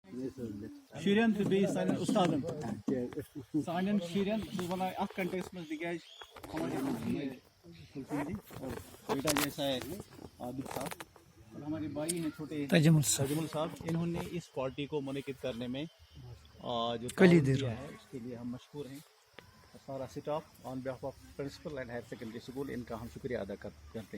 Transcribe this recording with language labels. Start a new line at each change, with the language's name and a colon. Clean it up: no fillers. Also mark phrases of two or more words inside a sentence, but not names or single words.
Kashmiri: شُرٮ۪ن تہٕ بیٚیہِ سانٮ۪ن اُستادن سانٮ۪ن شُرٮ۪ن بہٕ چھُس وَنان اَتھ کنٹیکس منٛز تِکیٛازِ
Urdu: ہمارے جی اور بیٹا جیسا ہے عابد صاحب اور ہمارے بھائی ہیں چھوٹے تجمل صاحب، انہوں نے اس پارٹی کو منعقد کرنے میں جو تعاون دیا ہے اس کے لیے ہم مشکور ہیں. سارا
English: staff on behalf of principal and higher secondary school
Urdu: ان کا ہم شکریہ ادا کرتے ہیں.